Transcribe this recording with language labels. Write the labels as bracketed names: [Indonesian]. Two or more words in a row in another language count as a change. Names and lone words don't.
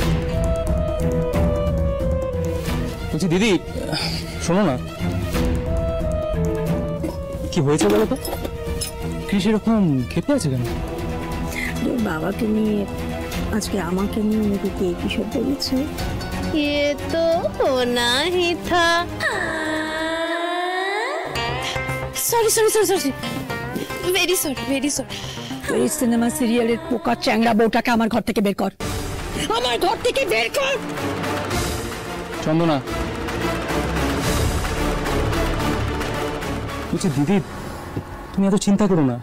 [Bangla] বলছি দিদি, শোনো না, কি হয়েছে বলো তো? কৃষ এরকম খেপে আছে কেন? তোর বাবাকে নিয়ে আজকে আমাকে নিয়ে মেয়েকে কিসব বলেছে? [Hindi] ये तो होना ही था। [English] sorry sorry sorry sorry, very sorry very sorry. [Bangla] এই সিনেমা সিরিয়ালের পোকা চ্যাংড়া বউটাকে আমার ঘর থেকে বের কর, আমার ঘর থেকে বের কর। চন্দনা, বলছি দিদি তুমি এত চিন্তা করো না।